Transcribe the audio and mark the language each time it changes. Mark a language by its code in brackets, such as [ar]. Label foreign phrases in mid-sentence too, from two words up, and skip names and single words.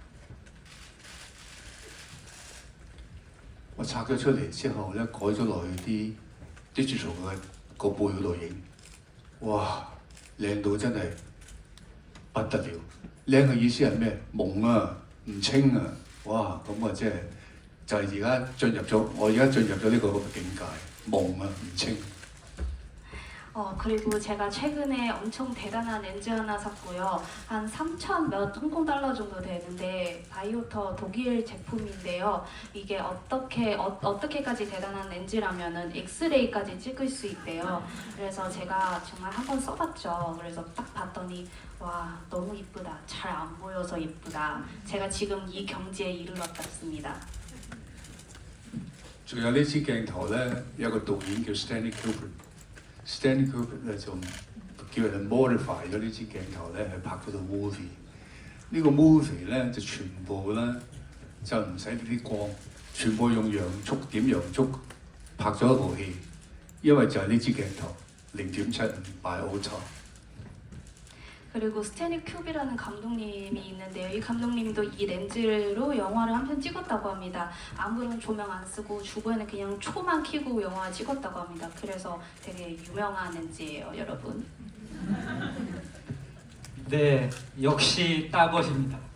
[yue] 我拆咗出嚟之後咧，改咗落去啲 digital 嘅個背嗰度影，哇！靚到真係不得了。靚嘅意思係咩？朦啊，唔清啊，哇！咁啊，即係就係而家進入咗，我而家進入咗呢個境界，朦啊，唔清。 [ko] 그리고 제가 최근에 엄청 대단한 렌즈 하나 샀고요. 한 3,000 몇 홍콩 달러 정도 되는데 바이오터 독일 제품인데요. 이게 어떻게까지 대단한 렌즈라면은 엑스레이까지 찍을 수 있대요. 그래서 제가 정말 한번 써봤죠. 그래서 딱 봤더니 와 너무 이쁘다. 잘 안 보여서 이쁘다. 제가 지금 이 경지에 이르렀습니다. [yue] 仲有呢支鏡頭咧，有個導演叫 Stanley Kubrick。Stanley Kubrick 咧就叫人 modify 咗呢支鏡頭咧，去拍嗰套 movie。呢個 movie 咧就全部咧就唔使呢啲光，全部用點陽燭拍咗一部戲。因為就係呢支鏡頭0.75擺好錯。 [ko] 그리고 스탠리 큐비라는 감독님이 있는데요. 이 감독님도 이 렌즈로 영화를 한 편 찍었다고 합니다. 아무런 조명 안 쓰고 주변에 그냥 초만 켜고 영화 찍었다고 합니다. 그래서 되게 유명한 렌즈예요, 여러분. 네, 역시 따것입니다.